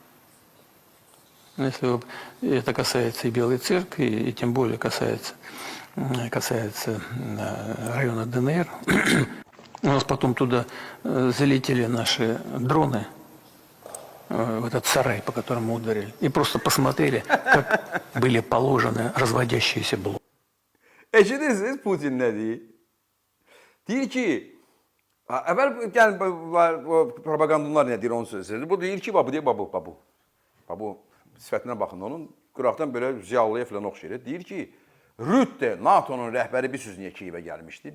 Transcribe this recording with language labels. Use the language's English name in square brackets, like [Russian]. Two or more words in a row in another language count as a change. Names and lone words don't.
[Russian] Если это касается и Белой Церкви, и тем более касается района ДНР. У нас потом туда залетели наши дроны, в этот сарай, по которому ударили, и просто посмотрели, как были положены разводящиеся блоки. [Azerbaijani] Eşidirsiniz Putin ne deyir? Deyir ki, əvvəl gəlin propagandalar nə deyir onu söyləyir. Bu deyir ki, babu deyir, babu. Babu sifətinə baxın onun, qıraqdan belə ziyalıya falan oxşayır. Deyir ki, Rütte, NATO'nun rəhbəri bir sözünə Kiyevə gəlmişdi.